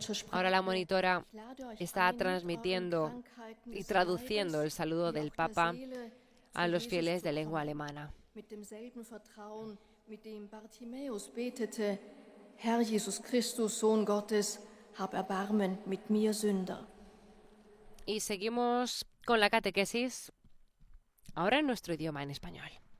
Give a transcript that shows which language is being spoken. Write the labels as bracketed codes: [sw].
[es] Ahora la monitora está transmitiendo y traduciendo el saludo del Papa a los fieles de lengua alemana. [de] Herr Jesus Christus, Sohn Gottes, hab Erbarmen mit mir, Sünder. [es] Y seguimos con la catequesis, ahora en nuestro idioma, en español.